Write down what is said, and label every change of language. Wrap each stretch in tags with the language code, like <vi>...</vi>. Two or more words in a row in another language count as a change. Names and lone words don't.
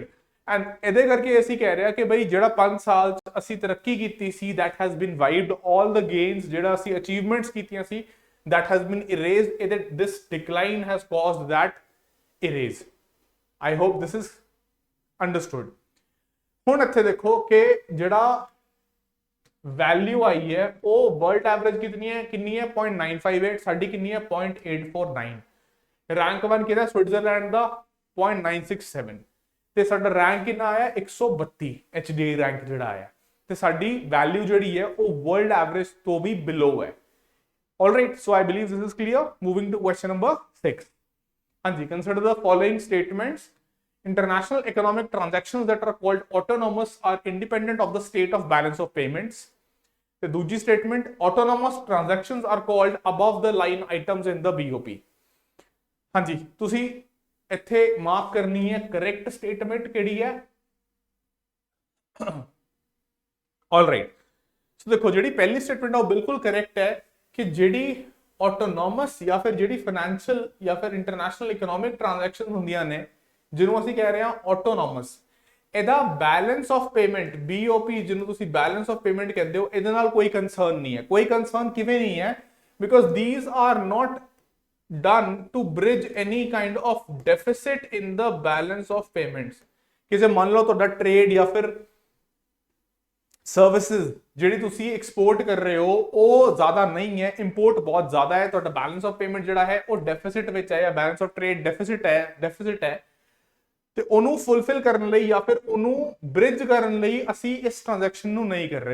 <pa>ਐਂਡ ਇਹਦੇ ਕਰਕੇ ਅਸੀਂ ਕਹਿ ਰਹੇ ਹਾਂ ਕਿ ਬਈ ਜਿਹੜਾ 5 ਸਾਲ ਚ ਅਸੀਂ ਤਰੱਕੀ ਕੀਤੀ ਸੀ,</pa> <en>that has been wiped, all the gains</en> <pa>ਜਿਹੜਾ ਅਸੀਂ ਅਚੀਵਮੈਂਟਸ ਕੀਤੀਆਂ ਸੀ,</pa> <en>that has been erased. this decline has caused that erase. I hope this is understood.</en> <pa>ਹੁਣ ਇੱਥੇ ਦੇਖੋ ਕਿ ਜਿਹੜਾ ਵੈਲਿਊ ਆਈ ਹੈ ਉਹ</pa> <en>world average</en> <pa>ਕਿੰਨੀ ਹੈ 0.958, ਸਾਡੀ ਕਿੰਨੀ ਹੈ 0.849। ਰੈਂਕ 1 ਕਿਹਦਾ, ਸਵਿਟਜ਼ਰਲੈਂਡ ਦਾ 0.967, ਤੇ ਸਾਡਾ ਰੈਂਕ ਕਿੰਨਾ ਆਇਆ 132 HDI ਰੈਂਕ ਜਿਹੜਾ ਆਇਆ, ਤੇ ਸਾਡੀ ਵੈਲਿਊ ਜਿਹੜੀ ਹੈ ਉਹ</pa> <en>world average</en> <pa>ਤੋਂ ਵੀ ਬਿਲੋ ਹੈ।</pa> <en>Alright, so I believe this is clear. Moving to question number 6. ਹਾਂਜੀ, consider the following statements. International economic transactions that are called autonomous are independent of the state of balance of payments.</en> <pa>ਤੇ ਦੂਜੀ</pa> <en>statement, autonomous transactions are called above the line items in the BOP.</en> <pa>ਹਾਂਜੀ, ਤੁਸੀਂ ਇੱਥੇ ਮਾਰਕ ਕਰਨੀ ਹੈ</pa> <en>correct statement</en> <pa>ਕਿਹੜੀ ਹੈ।</pa> <en>Alright, so</en> <pa>ਦੇਖੋ ਜਿਹੜੀ ਪਹਿਲੀ ਸਟੇਟਮੈਂਟ ਹੈ ਉਹ ਬਿਲਕੁਲ ਕਰੈਕਟ ਹੈ ਕਿ ਜਿਹੜੀ ਆਟੋਨੋਮਸ ਜਾਂ ਫਿਰ ਜਿਹੜੀ ਫਾਈਨੈਂਸ਼ੀਅਲ ਜਾਂ ਫਿਰ</pa> <en>international economic transaction</en> <pa>ਹੁੰਦੀਆਂ ਨੇ, ਜਿਹਨੂੰ ਅਸੀਂ ਕਹਿ ਰਹੇ ਹਾਂ ਆਟੋਨੋਮਸ, ਇਹਦਾ</pa> <en>balance of payment</en> <pa>BOP ਜਿਹਨੂੰ ਤੁਸੀਂ</pa> <en>balance of payment</en> <pa>ਕਹਿੰਦੇ ਹੋ, ਇਹਦੇ ਨਾਲ ਕੋਈ ਕੰਸਰਨ ਨਹੀਂ ਹੈ। ਕੋਈ ਕੰਸਰਨ ਕਿਵੇਂ ਨਹੀਂ ਹੈ?</pa> <en>ਬਿਕੋਜ਼ these are not done to bridge any kind of deficit in the balance of payments।</en> <pa>ਕਿ ਜੇ ਮੰਨ ਲਓ ਤੁਹਾਡਾ ਟ੍ਰੇਡ ਜਾਂ ਫਿਰ ਸਰਵਿਸਿਜ਼ ਜਿਹੜੀ ਤੁਸੀਂ ਐਕਸਪੋਰਟ ਕਰ ਰਹੇ ਹੋ ਉਹ ਜ਼ਿਆਦਾ ਨਹੀਂ ਹੈ, ਇੰਪੋਰਟ ਬਹੁਤ ਜ਼ਿਆਦਾ ਹੈ, ਤੁਹਾਡਾ</pa> <en>balance of payment</en> <pa>ਜਿਹੜਾ ਹੈ ਉਹ ਡੈਫਿਸਿਟ ਵਿੱਚ ਹੈ ਜਾਂ</pa> <en>balance of trade deficit</en> <pa>ਹੈ ਤੇ ਉਹਨੂੰ ਫੁੱਲਫਿਲ ਕਰਨ ਲਈ ਜਾਂ ਫਿਰ ਉਹਨੂੰ ਬ੍ਰਿਜ ਕਰਨ ਲਈ ਅਸੀਂ ਇਸ ਟ੍ਰਾਂਜੈਕਸ਼ਨ ਨੂੰ ਨਹੀਂ ਕਰ ਰਹੇ।</pa>